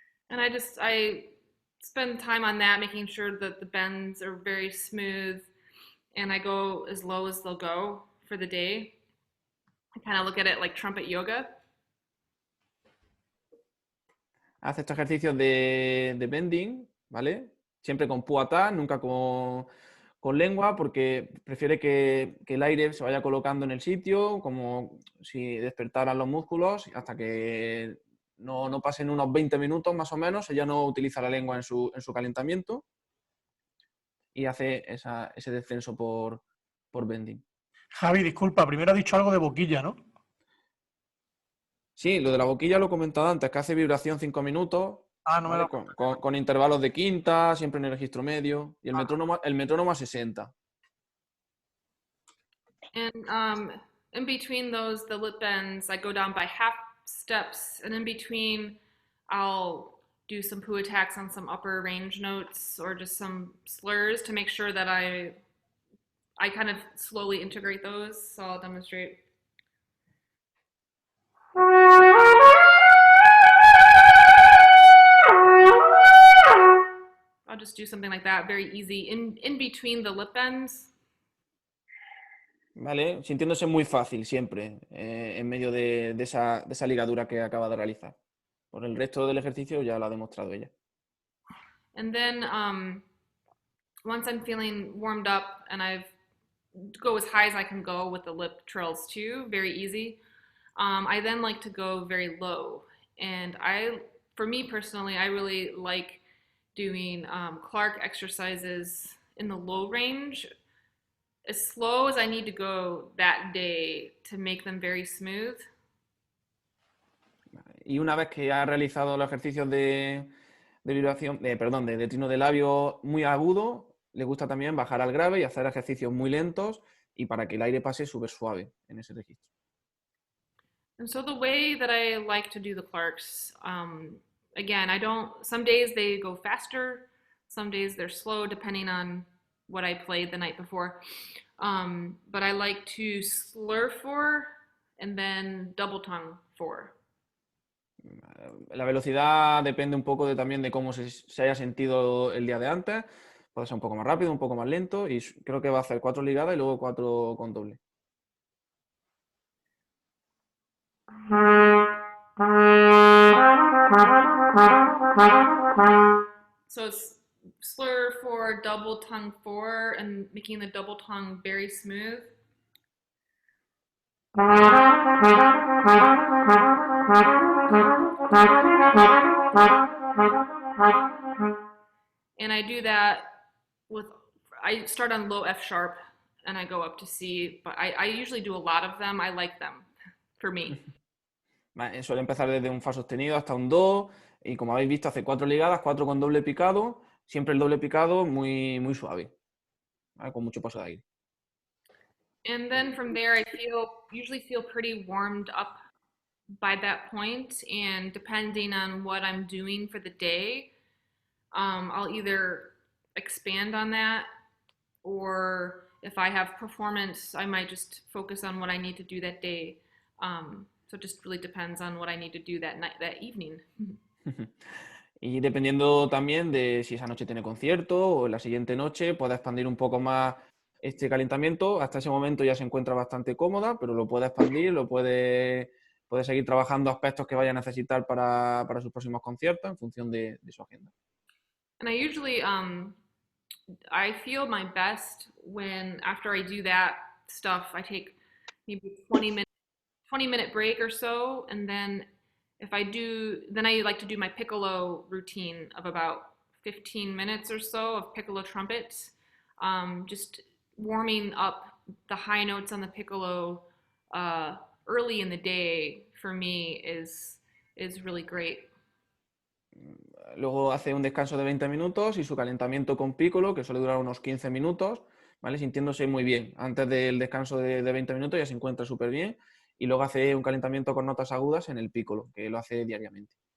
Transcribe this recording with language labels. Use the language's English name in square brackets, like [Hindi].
[English] And I spend time on that, making sure that the bends are very smooth, and I go as low as they'll go for the day. I kind of look at it like trumpet yoga. [Spanish] Hace estos ejercicios de bending, ¿vale? Siempre con poo attack, nunca con lengua, porque prefiere que el aire se vaya colocando en el sitio, como si despertaran los músculos, hasta que no pasen unos 20 minutos más o menos, ella no utiliza la lengua en su calentamiento y hace ese descenso por bending. Javi, disculpa, primero ha dicho algo de boquilla, ¿no? Sí, lo de la boquilla lo he comentado antes, que hace vibración 5 minutos, No ¿vale? Con intervalos de quinta, siempre en el registro medio, y el metrónomo a 60. [English] And in between those, the lip bends, I go down by half steps, and in between, I'll do some poo attacks on some upper range notes or just some slurs to make sure that I kind of slowly integrate those. So I'll demonstrate. I'll just do something like that, very easy, in between the lip bends. [Spanish] ¿Vale? Sintiéndose muy fácil siempre en medio de esa ligadura que acaba de realizar. Por el resto del ejercicio ya lo ha demostrado ella. [English] And then once I'm feeling warmed up and I've go as high as I can go with the lip trills too, very easy. I then like to go very low. And for me personally, I really like doing Clark exercises in the low range, as slow as I need to go that day to make them very smooth. [Spanish] Y una vez que ha realizado los ejercicios de vibración, de trino de labio muy agudo, le gusta también bajar al grave y hacer ejercicios muy lentos y para que el aire pase súper suave en ese registro. [English] And so the way that I like to do the Clarks, again, some days they go faster, some days they're slow depending on what I played the night before. But I like to slur 4 and then double tongue 4. [Spanish] La velocidad depende un poco también de cómo se haya sentido el día de antes. Puede ser un poco más rápido, un poco más lento y creo que va a hacer 4 ligadas y luego 4 con doble. [English] So it's slur 4, double tongue 4, and making the double tongue very smooth. And I do that with, I start on low F sharp and I go up to C, but I usually do a lot of them. I like them, for me. [Spanish] Suele empezar desde un fa sostenido hasta un do, y como habéis visto hace 4 ligadas, 4 con doble picado, siempre el doble picado muy, muy suave, ¿vale? Con mucho paso de aire. [English] And then from there, I usually feel pretty warmed up by that point, and depending on what I'm doing for the day, I'll either expand on that, or if I have performance, I might just focus on what I need to do that day. So it just really depends on what I need to do that night, that evening. [Spanish] Y dependiendo también de si esa noche tiene concierto o la siguiente noche, puede expandir un poco más este calentamiento. Hasta ese momento ya se encuentra bastante cómoda, pero lo puede expandir, puede seguir trabajando aspectos que vaya a necesitar para sus próximos conciertos en función de su agenda. [English] And I usually, I feel my best when, after I do that stuff, I take maybe 20-minute break or so, and then then I like to do my piccolo routine of about 15 minutes or so of piccolo trumpet, just warming up the high notes on the piccolo early in the day for me is really great. [Spanish] Luego hace un descanso de 20 minutos y su calentamiento con piccolo, que suele durar unos 15 minutos, ¿vale? Sintiéndose muy bien. Antes del descanso de 20 minutos ya se encuentra súper bien, y luego hace un calentamiento con notas agudas en el piccolo, que lo hace diariamente.